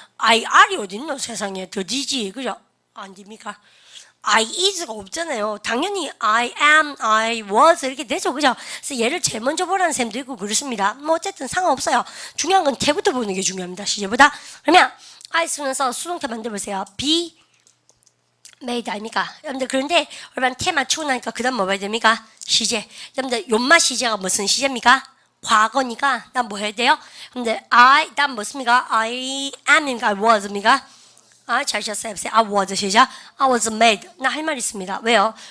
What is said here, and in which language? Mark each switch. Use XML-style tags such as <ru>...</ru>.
<ko>R이 어딨노 세상에 더디지 그죠? 안 됩니까? I is가 없잖아요. 당연히</ko> <en>I am, I was</en> <ko>이렇게 되죠 그죠? 그래서 얘를 제일 먼저 보라는 쌤도 있고 그렇습니다. 뭐 어쨌든 상관없어요. 중요한 건 태부터 보는 게 중요합니다. 시제보다. 그러면 I 쓰면서 수동태 만들어보세요. be made 아닙니까? 여러분들 그런데 여러분 태 맞추고 나니까 그 다음 뭐 봐야 됩니까? 시제. 여러분들 연마 시제가 무슨 시제입니까? 과거니까 난 뭐 해야 돼요? 여러분들 난 뭐습니까? I am입니까? I was입니까? 잘하셨어요. I was 시작.</ko> <en>I was made.</en> <ko>나 할 말 있습니다. 왜요?</ko>